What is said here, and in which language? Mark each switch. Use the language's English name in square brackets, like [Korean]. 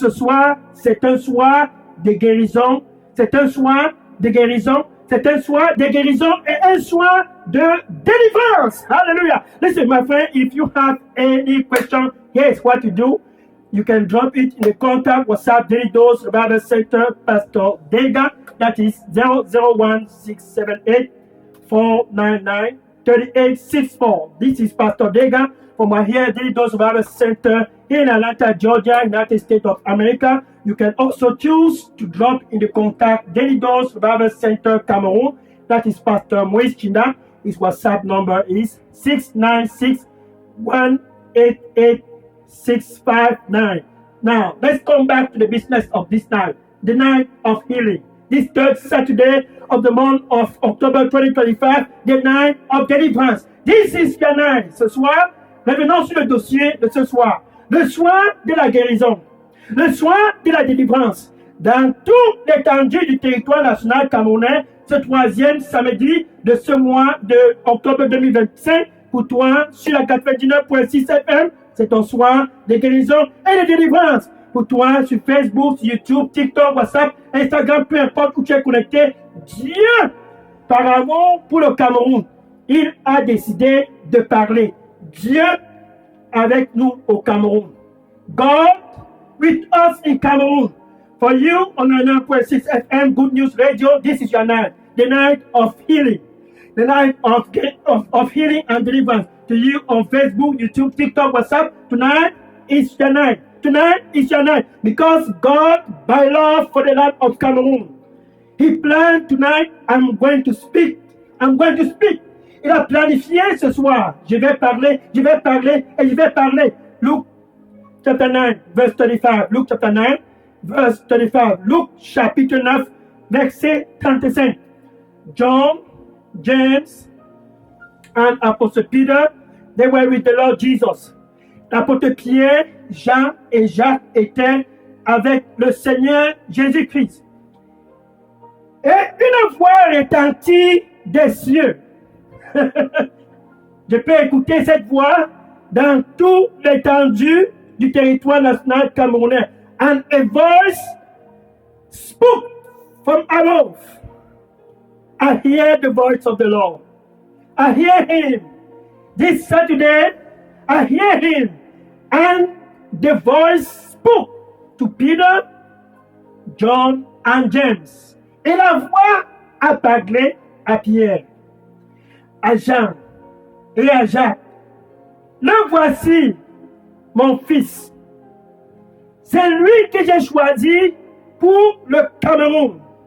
[French] Ce soir, c'est un soir de guérison, c'est un soir de guérison, c'est un soir de guérison et un soir de délivrance. Hallelujah. [English] Listen, my friend, if you have any question, here's what you do. You can drop it in the contact WhatsApp Daily Dose Revival Center, Pastor Dega. That is 001-678 499 3864. This is Pastor Dega from my here Daily Dose Revival Center in Atlanta, Georgia, United States of America. You can also choose to drop in the contact Daily Dose Revival Center Cameroon. That is Pastor Moïse China. His WhatsApp number is 696-188-659. Now, let's come back to the business of this night, the night of healing. This third Saturday of the month of October 2025, the night of deliverance. This is your night. [French] Ce soir, revenons sur le dossier de ce soir. Le soir de la guérison. Le soir de la délivrance. Dans toute l'étendue du territoire national camerounais, ce troisième samedi de ce mois de octobre 2025, pour toi sur la 99.6 FM. C'est ton soir de guérison et de délivrance. Pour toi sur Facebook, YouTube, TikTok, WhatsApp, Instagram, peu importe où tu es connecté. Dieu, par amour pour le Cameroun, il a décidé de parler. Dieu avec nous au Cameroun. [English] God with us in Cameroon. For you on 9.6 FM Good News Radio, this is your night, the night of healing, the night of healing and deliverance. To you on Facebook, YouTube, TikTok, WhatsApp, tonight is your night. Tonight is your night because God, by love for the land of Cameroon, He planned tonight, I'm going to speak. I'm going to speak. [French] Il a planifié ce soir. Je vais parler et je vais parler. [English] Luke chapter 9, verse 35. Luke chapter 9, verse 35. [French] Luke chapitre 9, verset 35. [English] John, James, and Apostle Peter, they were with the Lord Jesus. [French] L'apôtre Pierre, Jean et Jacques étaient avec le Seigneur Jésus-Christ. Et une voix retentit des cieux. Je peux écouter cette voix dans toute l'étendue du territoire national camerounais. [English] And a voice spoke from above. I hear the voice of the Lord. I hear Him. This Saturday, I hear Him. And the voice spoke to Peter, John, and James. [French] Et la voix a parlé à Pierre, à Jean et à Jacques. Le voici, mon fils. C'est lui que j'ai choisi pour le Cameroun.